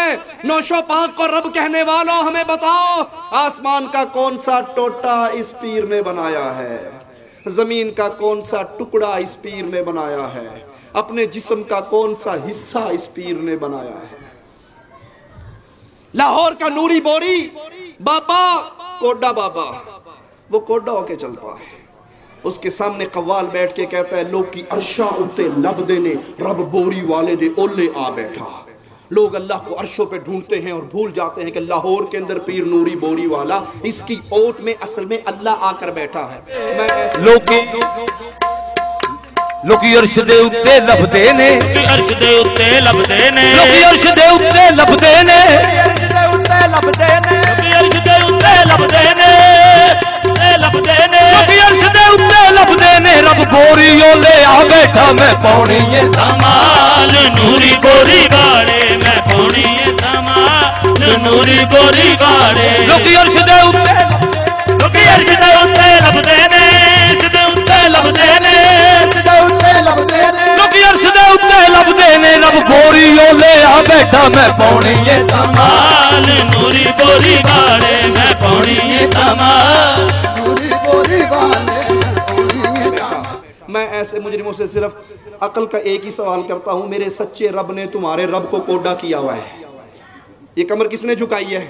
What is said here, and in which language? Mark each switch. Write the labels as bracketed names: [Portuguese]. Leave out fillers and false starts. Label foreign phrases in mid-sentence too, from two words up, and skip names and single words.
[Urdu] نوشو پاک کو رب کہنے والوں ہمیں بتاؤ، آسمان کا کون سا ٹوٹا اس پیر نے بنایا ہے، زمین کا کون سا ٹکڑا اس پیر نے بنایا ہے، اپنے جسم کا کون سا حصہ اس پیر نے بنایا ہے۔ لاہور کا نوری بوری بابا، کوڈا بابا، وہ کوڈا ہو کے چلتا ہے، اس کے سامنے قوال بیٹھ کے کہتا ہے [Punjabi] لوگ کی عرشاں اتے لب دینے رب بوری والے دے اولے آ بیٹھا۔ [Urdu] لوگ اللہ کو عرشوں پہ ڈھونڈتے ہیں اور بھول جاتے ہیں کہ لاہور کے اندر پیر نوری بوری والا، اس کی اوٹ میں اصل میں اللہ آ کر بیٹھا ہے۔ [Punjabi] لوکی عرش دے اتے لبدے نے، عرش دے اتے لبدے نے، لوکی عرش دے اتے لبدے نے، لوکی عرش دے اتے لبدے نے، لبدے نے، لوکی عرش دے اتے لبدے نے، رب بوری لے آ بیٹھا میں پاؤنی ہے دھمال، نوری بوری گاڑے میں پاؤنی ہے دھمال، نوری بوری گاڑے، لوکی عرش دے اتے، لوکی عرش دے اتے لبدے نے، لبدے نے، لوکی عرش دے اتے لبدے نے، رب بوری لے آ بیٹھا میں پاؤنی ہے دھمال، نوری بوری گاڑے میں پاؤنی ہے دھمال، نوری بوری والے [Urdu] میں ایسے مجرموں سے صرف عقل کا ایک ہی سوال کرتا ہوں، میرے سچے رب نے تمہارے رب کو کوڈا کیا ہوا ہے، یہ کمر کس نے جھکائی ہے؟